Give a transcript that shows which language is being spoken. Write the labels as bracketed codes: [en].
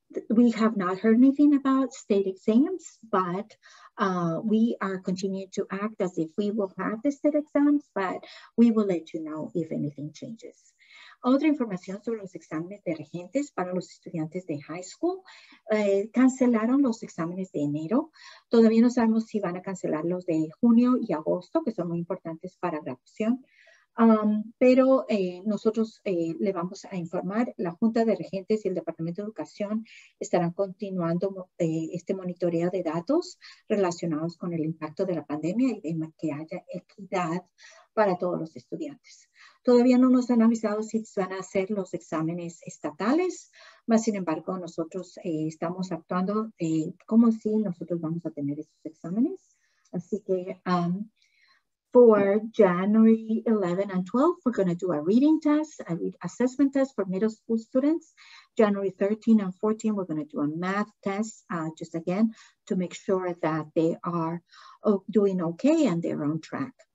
[en] we have not heard anything about state exams, but we are continuing to act as if we will have the state exams, but we will let you know if anything changes. [es] Otra información sobre los exámenes de regentes para los estudiantes de high school. Cancelaron los exámenes de enero. Todavía no sabemos si van a cancelar los de junio y agosto, que son muy importantes para graduación. Pero nosotros le vamos a informar. La Junta de Regentes y el Departamento de Educación estarán continuando este monitoreo de datos relacionados con el impacto de la pandemia y de que haya equidad para todos los estudiantes. Todavía no nos han avisado si van a hacer los exámenes estatales, mas sin embargo nosotros estamos actuando como si nosotros vamos a tener esos exámenes. Así que [en] for January 11 and 12, we're going to do a reading test, a assessment test for middle school students. January 13 and 14, we're going to do a math test, just again, to make sure that they are doing okay and they're on track.